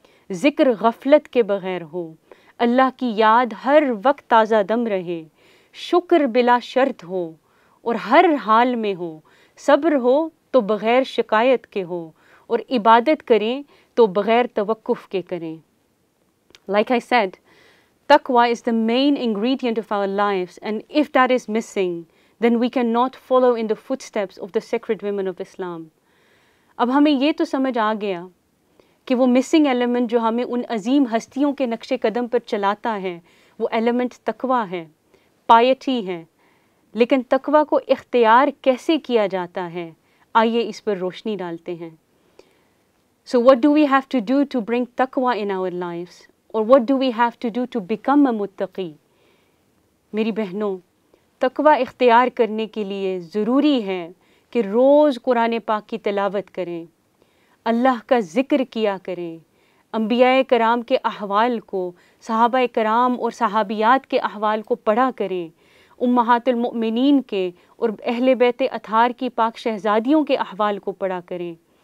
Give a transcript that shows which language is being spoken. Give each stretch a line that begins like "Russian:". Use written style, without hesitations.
Urdu: ذکر غفلت کے بغیر ہو، اللہ کی یاد ہر وقت تازہ دم رہے، شکر بلا شرط ہو اور ہر حال میں ہو، صبر ہو تو بغیر شکایت کے ہو، اور عبادت کریں تو بغیر توقف کے کریں.
English: Like I said, taqwa is the main ingredient of our lives, and if that is missing, then we cannot follow in the footsteps of the sacred women of Islam.
Urdu: اب ہمیں یہ تو سمجھ آ گیا کہ وہ مسنگ ایلیمنٹ جو ہمیں ان عظیم ہستیوں کے نقش قدم پر چلاتا ہے وہ ایلیمنٹ تقوی ہے، پائٹی ہے. لیکن تقوی کو اختیار کیسے کیا جاتا ہے، آئیے اس پر روشنی ڈالتے ہیں.
English: So what do we have to do to bring taqwa in our lives? Or what do we have to do to become a muttaqi?
Urdu: میری بہنوں، تقوی اختیار کرنے کے لیے ضروری ہے کہ روز قرآن پاک کی تلاوت کریں، اللہ کا ذکر کیا کریں، انبیاء کرام کے احوال کو، صحابہ کرام اور صحابیات کے احوال کو پڑھا کریں، امہات المؤمنین کے اور اہل بیت اطہار کی پاک شہزادیوں کے احوال کو پڑھا کریں،